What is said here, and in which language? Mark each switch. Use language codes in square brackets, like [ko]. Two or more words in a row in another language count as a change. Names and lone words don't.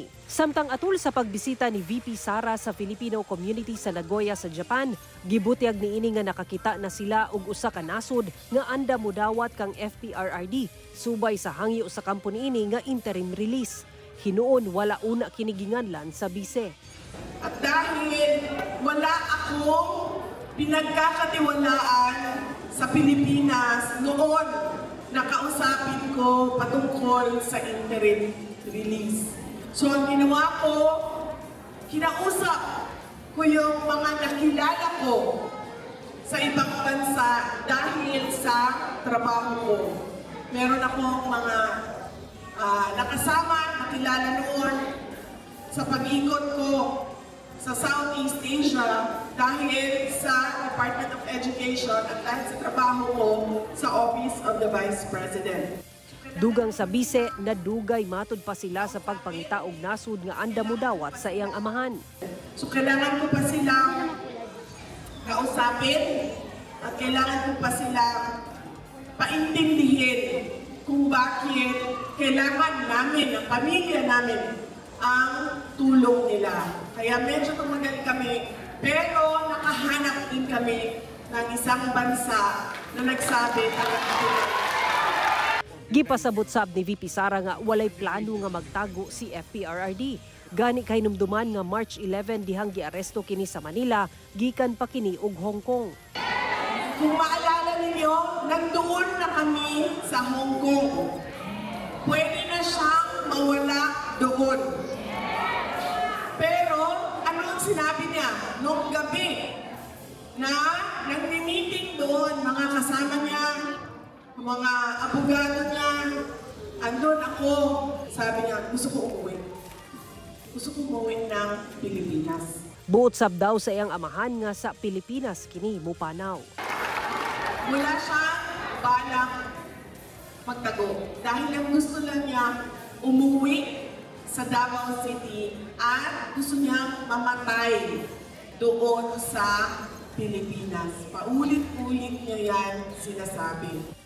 [ceb] Samtang atul sa pagbisita ni VP Sara sa [en] Filipino community [ceb] sa Nagoya sa Japan, gibutyag niini nga nakakita na sila og usa ka nasod nga anda modawat kang FPRRD subay sa hangyo sa kampo niini nga [en] interim release. [ceb] Hinuon wala una kini ginganlan sa bise. [tl] At dahil wala akong pinagkakatiwalaan sa Pilipinas noon, nakausapin ko patungkol sa [en] interim release. [tl] So ang ginawa ko, kinausap ko yung mga nakilala ko sa ibang bansa dahil sa trabaho ko. Meron akong mga nakasama, nakilala noon sa pag-ikot ko sa Southeast Asia dahil sa Department of Education at dahil sa trabaho ko sa Office of the Vice President. [ceb] Dugang sa bise, nadugay matud pa sila sa pagpangita og nasud nga anda modawat sa iyang amahan. [tl] So kailangan ko pa silang kausapin at kailangan ko pa silang paintindihin kung bakit kailangan namin, ang pamilya namin, ang tulong nila. Kaya medyo tumagal kami, pero nakahanap din kami ng isang bansa na nagsabi ng [ceb] Gipasabot sab ni VP Sara nga walay plano nga magtago si FPRRD. Gani kay numduman nga March 11 dihang giaresto kini sa Manila, gikan pa kini og Hong Kong. [tl] Kung maalala ninyo, nandoon na kami sa Hong Kong. Pwede na siyang mawala doon. Pero ano ang sinabi niya noong gabi na nagmi-meeting doon, mga kasama niya, mga abogado niya, andun ako, sabi niya, gusto ko umuwi. Gusto ko umuwi ng Pilipinas. [ceb] Buot sab daw sa iyang amahan nga sa Pilipinas kini mupanaw. [tl] Wala siyang balak magtago dahil ang gusto lang niya umuwi sa Davao City at gusto niyang mamatay doon sa Pilipinas. Paulit-ulit niya yan sinasabi.